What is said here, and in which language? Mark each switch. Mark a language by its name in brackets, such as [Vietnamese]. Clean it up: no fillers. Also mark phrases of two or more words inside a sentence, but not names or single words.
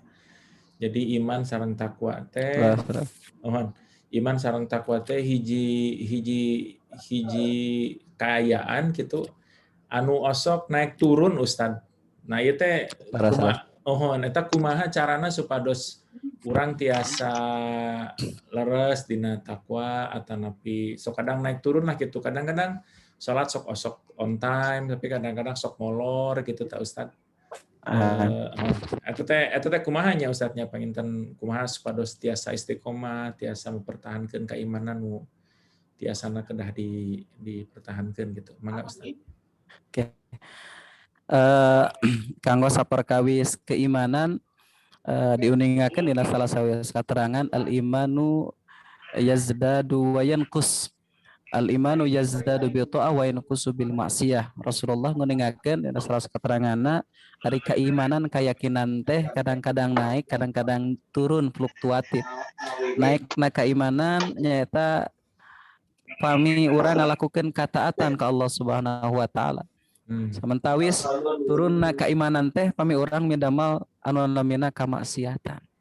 [Sundanese] Jadi iman sareng takwa teh iman sareng takwa teh hiji kaayaan gitu anu osok naik turun Ustadz. Nah ieu teh kumaha carana supados urang tiasa leres dina takwa atanapi sok kadang naik turun lah gitu. Kadang-kadang salat sok osok [English] on time [Sundanese] tapi kadang-kadang sok molor gitu tak Ustad. Eta teh kumaha nya Ustadnya panginten kumaha supados tiasa istiqomah, tiasa mempertahankeun keimanan nu tiasana kedah dipertahankeun gitu. Mangga Ustad. Oke. Kanggo saperkawis keimanan diuningakeun dina salah sawios katerangan [Arabic] الإيمان يزداد وينقص. الإيمان يزداد بالطاعة وينقص بالمعصية. [Sundanese] Rasulullah nguningakeun dina salah keteranganna ari keimanan keyakinan teh kadang-kadang naik, kadang-kadang turun fluktuatif. Naikna keimanan nyaeta pami urang ngalakukeun kataatan ka Allah [Arabic] سبحانه وتعالى. [Sundanese] Samantawis turunna keimanan teh pami urang midamel anu namina kamaksiatan.